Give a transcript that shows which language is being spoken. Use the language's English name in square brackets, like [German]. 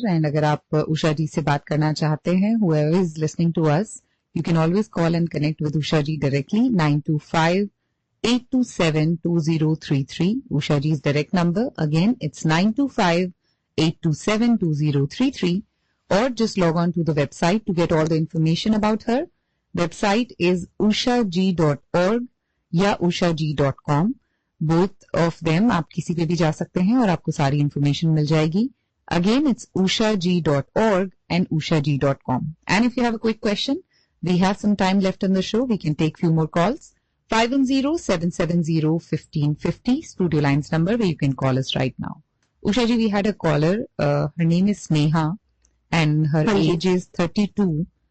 [English] And [Hindi] agar aap Usha ji se baat karna chahte hain, [English] whoever is listening to us, you can always call and connect with Usha ji directly, 925-827-2033. Usha ji's direct number. Again, it's 925-827-2033. Or just log on to the website to get all the information about her. Website is ushag.org या ushag.com. Both of them [Hindi] आप किसी पे भी जा सकते हैं और आपको सारी information मिल जाएगी. [English] Again, it's ushag.org and ushag.com. And if you have a quick question, we have some time left in the show. We can take few more calls. 510-770-1550, studio lines number where you can call us right now. Usha ji, we had a caller. Her name is Sneha and her age is 32.